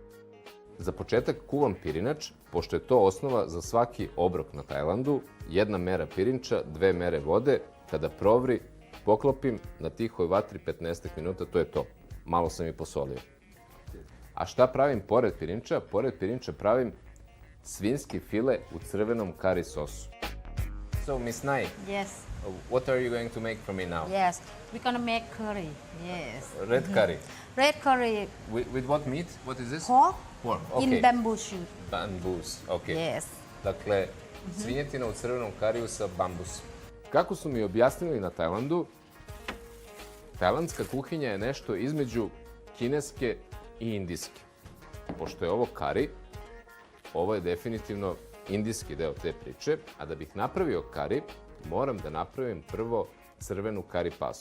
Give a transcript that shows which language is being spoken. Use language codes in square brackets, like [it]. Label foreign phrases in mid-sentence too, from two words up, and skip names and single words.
[sr] Za početak kuvam pirinač, pošto je to osnova za svaki obrok na Tajlandu, 1 mera pirinča, 2 mere vode, kada provri, poklopim na tihoj vatri 15 minuta, to je to. Malo sam i posolio. A šta pravim pored pirinča? Pored pirinča pravim svinjski file u crvenom kari sosu. [en] So, Miss Nai, Yes, what are you going to make for me now? yes. We're gonna make curry. Yes. Red curry. Red curry With what meat? What is this? pork Pork, in okay. bamboo shoot. [sr] Bambus, ok. Yes. Dakle, svinjetina u crvenom kariju sa bambusom. Kako su mi objasnili na Tajlandu, tajlandska kuhinja je nešto između kineske i indijske. Pošto je ovo kari, ovo je definitivno indijski deo te priče, a da bih napravio kari, moram da napravim prvo crvenu kari pastu.